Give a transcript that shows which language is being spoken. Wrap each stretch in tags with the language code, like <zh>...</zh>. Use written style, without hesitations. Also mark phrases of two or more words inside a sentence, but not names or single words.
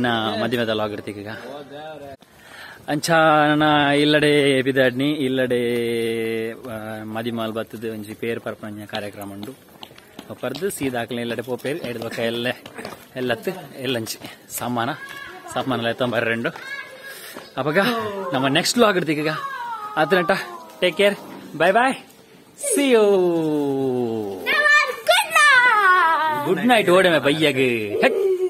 <tcy>ಮದಿಮೆದ ಲಾಗಿರ್ತೀಗ ಅಂಚ ನನ್ನ ಇಲ್ಲಡೆ ಪಿದಾಡ್ನಿ ಇಲ್ಲಡೆ ಮದಿಮಾಲ್ ಬತ್ತದ ಒಂಜಿ ಪೇರ್ ಪರ್ಪಂಜ ಕಾರ್ಯಕ್ರಮ ಉಂಡು ಪರ್ದು ಸೀದಾಕ್ಲೆ ಇಲ್ಲಡೆ ಪೋಪೇರು ಎಡ್ದು ಬಕ್ಕ ಎಲ್ಲತ್ತು ಎಲ್ಲಂಚಿ ಸಾಮಾನ ಎತ್ತೊಂಬರ್ರೆಂಡು ಅವಾಗ ನಮ್ಮ</tcy> <en>next vlog</en> <tcy>ಇಡ್ತೀಗ ಅದ್ರಂಟ</tcy> <en>take care bye see you good night</en> <tcy>ಓಡಮೆ ಬಯ್ಯಗೆ</tcy>